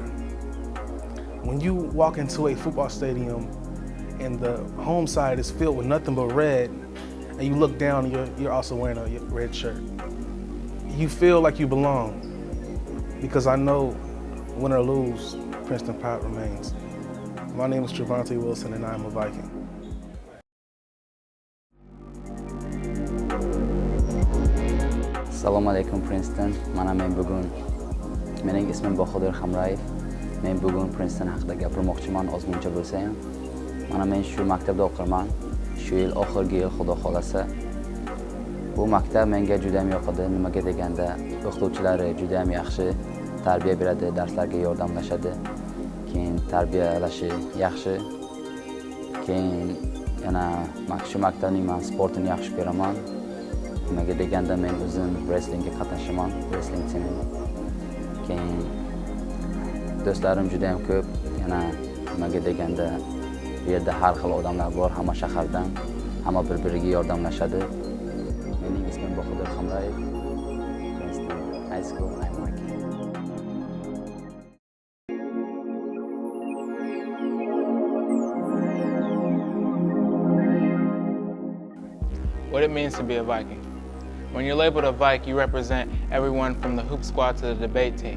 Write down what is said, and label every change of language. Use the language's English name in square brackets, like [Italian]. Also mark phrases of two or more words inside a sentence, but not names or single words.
[English] When you walk into a football stadium and the home side is filled with nothing but red, and you look down and you're also wearing a red shirt, you feel like you belong, because I know, win or lose, Princeton pride remains. My name is Trevonte Wilson, and I am a Viking. [Uzbek] Assalomu alaykum Princeton. Mana men bugun mening ismim Baja Khamraev. Men bugun Princeton haqida gapirmoqchiman ozmuncha bo'lsa ham. Mana men shu maktabda o'qirman. Shu yil oxirgi yil xudo xolasa. Bu maktab menga juda ham yoqadi. Nimaga deganda o'qituvchilari juda ham yaxshi, tarbiya beradi, darslarga yordamlashadi. Keyin tarbiyalashi yaxshi. Keyin yana shu maktabning men sportini yaxshi ko'raman. Nimaga deganda men o'zim wrestlingga qatnashaman, [English] wrestling team. [Uzbek] Keyin do'stlarim juda ham ko'p. Yana nimaga deganda bu yerda har xil odamlar bor, hamma shahardan, hamma bir-biriga yordamlashadi. Mening ismim Baja Khamraev. [English] Princeton High School, I'm Viking. What it means to be a Viking. When you're labeled a Viking, you represent everyone from the hoop squad to the debate team.